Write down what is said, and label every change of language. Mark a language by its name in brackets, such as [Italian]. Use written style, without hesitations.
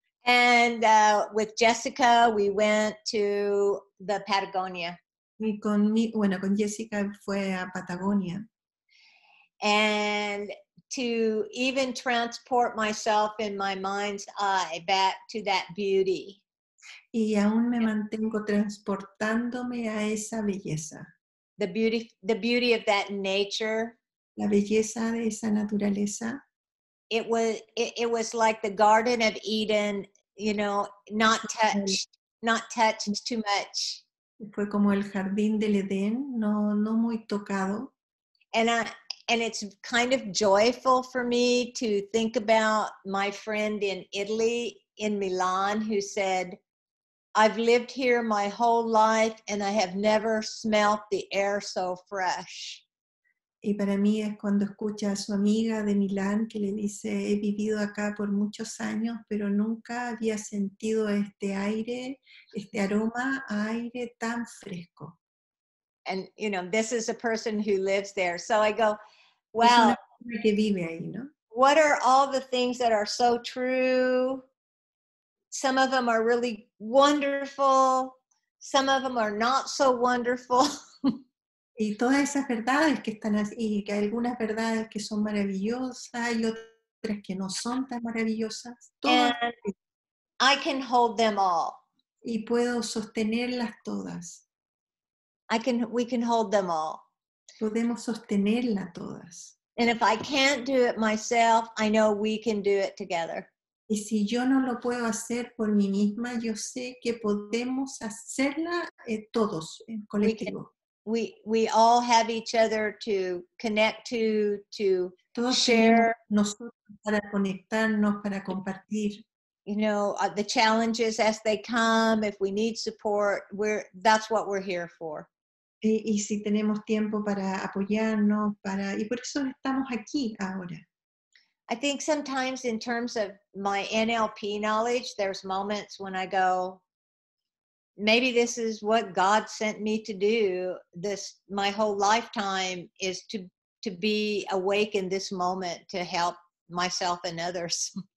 [English] And with Jessica, we went to the Patagonia. [Spanish] Y con Jessica fue a Patagonia. [English] And to even transport myself in my mind's eye back to that beauty. [Spanish] Y aún me mantengo transportándome a esa belleza. [English] The beauty of that nature. [Spanish] La belleza de esa naturaleza. [English] It was like the Garden of Eden, not touched too much. [Spanish] Fue como el jardín del Edén, no muy tocado. [English] And it's kind of joyful for me to think about my friend in Italy, in Milan, who said, I've lived here my whole life and I have never smelt the air so fresh. [Spanish] Y para mí es cuando escucha a su amiga de Milán que le dice, he vivido acá por muchos años, pero nunca había sentido este aire, este aroma a aire tan fresco. [English] And, this is a person who lives there. So I go, [Spanish] Es [English] wow, [Spanish] una persona que vive ahí, ¿no? [English] what are all the things that are so true? Some of them are really wonderful. Some of them are not so wonderful. [Spanish] Y todas esas verdades que están así, y que hay algunas verdades que son maravillosas y otras que no son tan maravillosas, todas, [English] And I can hold them all. [Spanish] y puedo sostenerlas todas. [English] We can hold them all. [Spanish] Podemos sostenerlas todas. [English] And if I can't do it myself, I know we can do it together. [Spanish] Y si yo no lo puedo hacer por mí misma, yo sé que podemos hacerla todos, en colectivo. [English] We all have each other to connect to [Spanish] Todos tenemos [English] share. [Spanish] nosotros para conectarnos, para compartir. [English] The challenges as they come. If we need support, that's what we're here for. [Spanish] Y si tenemos tiempo para apoyarnos, y por eso estamos aquí ahora. [English] I think sometimes in terms of my NLP knowledge, there's moments when I go, maybe this is what God sent me to do. My whole lifetime is to be awake in this moment to help myself and others.